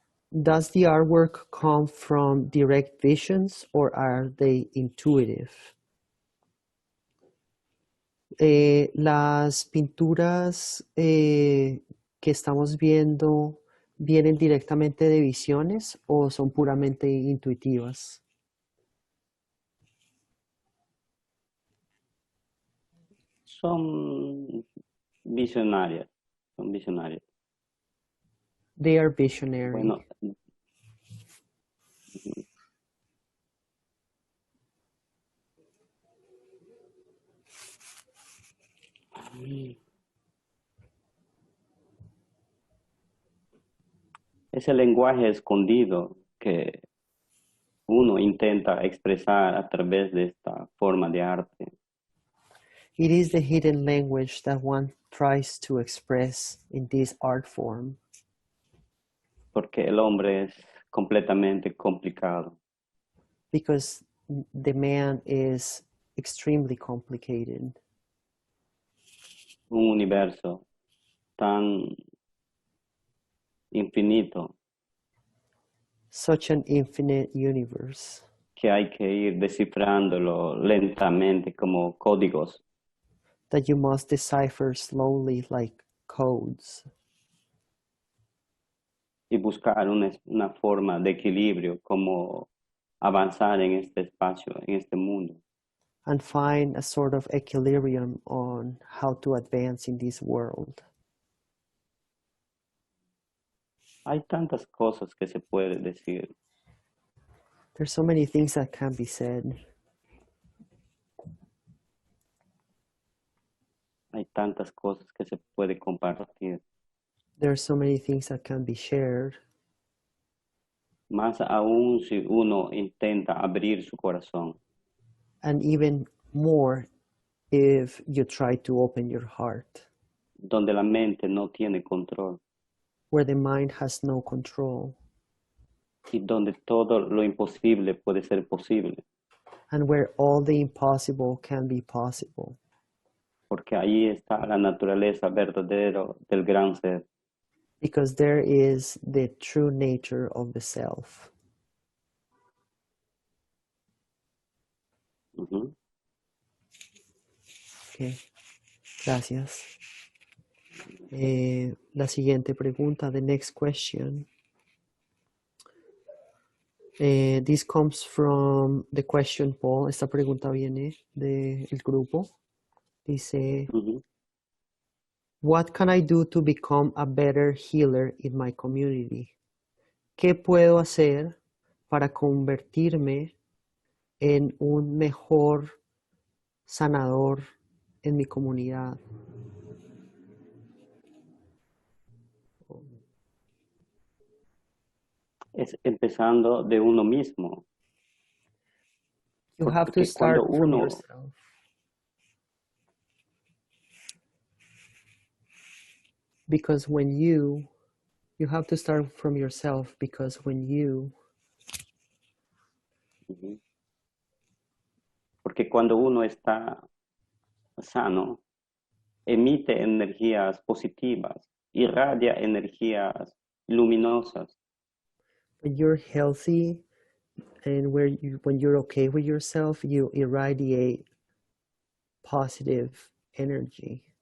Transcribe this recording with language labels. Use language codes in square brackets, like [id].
[en] Does the artwork come from direct visions or are they intuitive? [es] Las pinturas que estamos viendo, ¿vienen directamente de visiones o son puramente intuitivas? Son visionarias, son visionarias. [en] They are visionary. [es] Bueno, ese lenguaje escondido que uno intenta expresar a través de esta forma de arte. [en] It is the hidden language that one tries to express in this art form. [es] Porque el hombre es completamente complicado. [en] Because the man is extremely complicated. [es] Un universo tan infinito [en] Such an infinite universe [es] que hay que ir descifrándolo lentamente como códigos. [en] that you must decipher slowly like codes [es] Y buscar una forma de equilibrio, como avanzar en este espacio, en este mundo. [en] and find a sort of equilibrium on how to advance in this world. [es] Hay tantas cosas que se puede decir. [en] There's so many things that can be said. [es] Hay tantas cosas que se puede compartir. [en] There are so many things that can be shared. [es] Más aún si uno intenta abrir su corazón. [en] And even more if you try to open your heart, [es] Donde la mente no tiene control. [en] where the mind has no control, [es] Y donde todo lo imposible puede ser posible. [en] and where all the impossible can be possible. [es] Porque ahí está la naturaleza verdadera del gran ser. [en] Because there is the true nature of the self. Ujú. [es] Okay. Gracias. La siguiente pregunta, [en] the next question. This comes from the question poll. [es] Esta pregunta viene del grupo. Dice, Ujú. [en] what can I do to become a better healer in my community? [es] ¿Qué puedo hacer para convertirme en un mejor sanador en mi comunidad? Es empezando de uno mismo. [en] You have to [es] Porque [en] start [es] cuando [en] from [es] uno, [en] yourself. Because when you have to start from yourself, because when you, Ujú. [es] Porque cuando uno está sano, emite energías positivas, irradia energías luminosas. [en] when you're healthy and when you're okay with yourself, you irradiate positive energy.